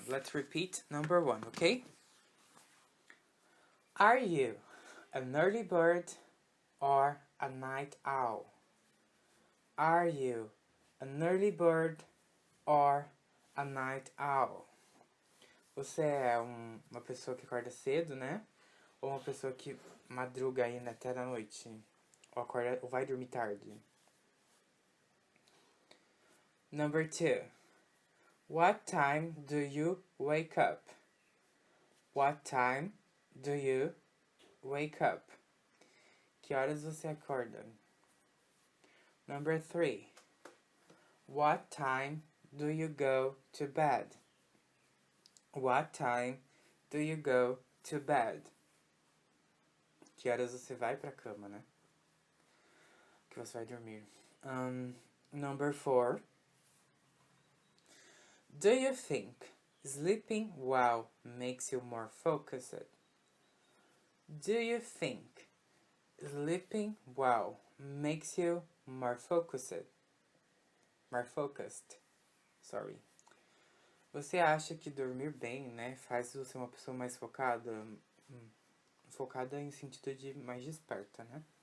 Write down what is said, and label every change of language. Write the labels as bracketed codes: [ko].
[en] Let's repeat number 1, okay? Are you an early bird or a night owl? Are you an early bird or a night owl? [pt] Você é uma pessoa que acorda cedo, né? Ou uma pessoa que madruga ainda até da noite? Ou vai dormir tarde? [en] Number 2. What time do you wake up? What time do you wake up? [pt] Que horas você acorda? [en] Number 3. What time do you go to bed? What time do you go to bed? [pt] Que horas você vai pra cama, né? Que você vai dormir. [en] Number 4. Do you think sleeping well makes you more focused? Do you think sleeping well makes you more focused? Sorry. [pt] Você acha que dormir bem, né, faz você uma pessoa mais focada? Focada em sentido de mais desperta, né?